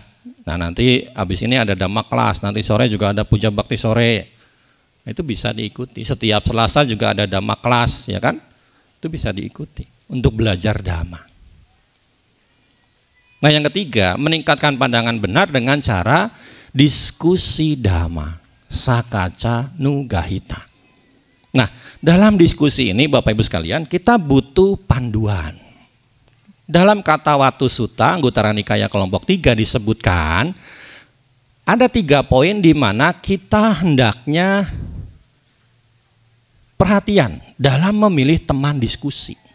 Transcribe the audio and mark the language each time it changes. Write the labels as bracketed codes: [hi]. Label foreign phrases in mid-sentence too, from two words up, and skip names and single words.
[id] Nah, nanti habis ini ada dhamma kelas, nanti sore juga ada puja bakti sore. Itu bisa diikuti. Setiap Selasa juga ada dhamma kelas, ya kan? Itu bisa diikuti untuk belajar dhamma. Nah, yang ketiga, meningkatkan pandangan benar dengan cara diskusi dhamma, [pi] sakaca nugahita. [id] Nah, dalam diskusi ini Bapak Ibu sekalian, kita butuh panduan. Dalam kata Watu Sutta, Anggutara Nikaya kelompok 3 disebutkan ada 3 poin di mana kita hendaknya perhatian dalam memilih teman diskusi.